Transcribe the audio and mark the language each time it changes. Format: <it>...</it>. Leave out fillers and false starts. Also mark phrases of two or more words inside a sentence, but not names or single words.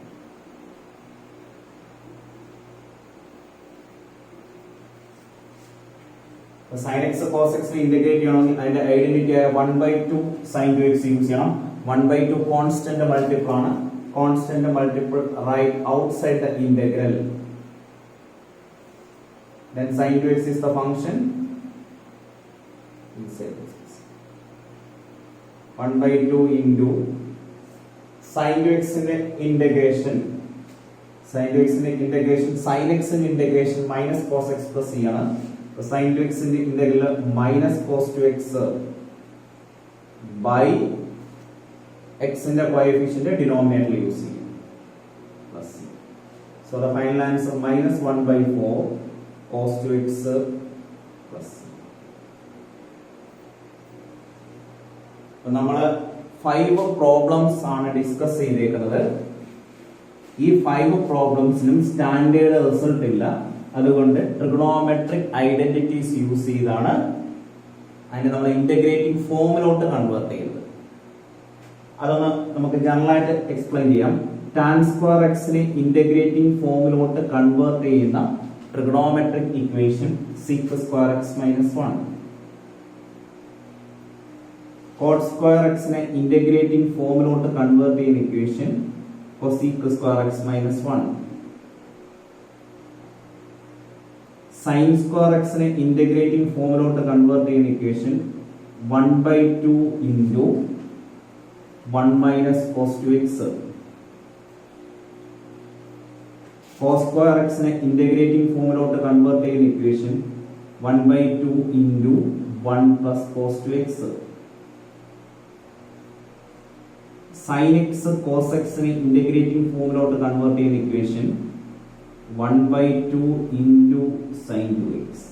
<en>sin x cos x ഇന്റഗ്രേറ്റ്</en> <ml>ചെയ്യണമെങ്കിൽ അതിന്റെ</ml> <en>ഐഡന്റിറ്റി ആയ 1/2 sin 2x യൂസ് ചെയ്യണം. 1/2 constant multiple ആണ്. constant multiple write outside the integral. then sin 2x is the function inside this. 1/2 into sin 2x ന്റെ ഇന്റഗ്രേഷൻ sin 2x ന്റെ ഇന്റഗ്രേഷൻ sin x ന്റെ ഇന്റഗ്രേഷൻ minus cos x plus c ആണ്. sin 2x ന്റെ ഇന്റഗ്രൽ minus cos 2x by x ന്റെ coefficient denominatoril use ചെയ്യും plus c. so the final answer minus 1/4 cos 2x plus c.</en> <ml>നമ്മൾ 5 പ്രോബ്ലംസ് ആണ് ഡിസ്കസ് ചെയ്തേക്കുന്നത്. ഈ 5 പ്രോബ്ലംസിനും</ml> <en>standard result</en> <ml>ഇല്ല. അതുകൊണ്ട്</ml> <en>trigonometric identities use</en> <ml>ചെയ്താണ് അതിനെ നമ്മൾ</ml> <en>integrating formilott convert</en> <ml>ചെയ്യുന്നത്. അതൊന്ന് നമുക്ക് ജനറൽ ആയിട്ട് എക്സ്പ്ലെയിൻ ചെയ്യാം.</ml> <en>tan square x നെ integrating formilott convert ചെയ്യുന്ന trigonometric equation sec square x minus 1. cot square x നെ integrating formilott convert ചെയ്യുന്ന ഇക്വേഷൻ cosec square x minus 1. sin square x നെ integrating formilott convert ചെയ്യുന്ന ഇക്വേഷൻ 1/2 into 1 minus cos 2x. cos square x നെ integrating formilott convert ചെയ്യുന്ന ഇക്വേഷൻ 1/2 into 1 plus cos 2x. sin x cos x നെ integrating formilott convert ചെയ്യുന്ന ഇക്വേഷൻ 1/2 into sin 2x.</en>